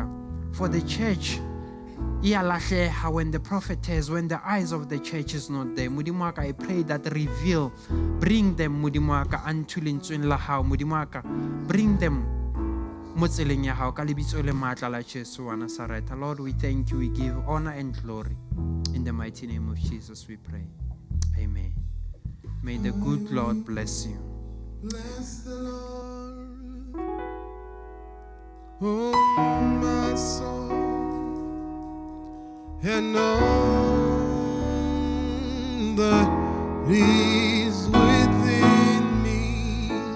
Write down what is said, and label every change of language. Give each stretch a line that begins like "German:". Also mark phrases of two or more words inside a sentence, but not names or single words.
English: For the church when the prophetess, when the eyes of the church is not there,
Southern Sotho: Modimo aka
English: I pray that reveal, bring them
Southern Sotho: Modimo aka
English: unto
Southern Sotho: lentsweng la hao Modimo aka,
English: bring them
Southern Sotho: mo tseleng ya hao ka lebitso le matla la Jesu wa Nazareth.
English: Lord, we thank you, we give honor and glory in the mighty name of Jesus we pray. Amen. May the good Lord bless you. Bless the Lord, oh my soul, and all that is within me.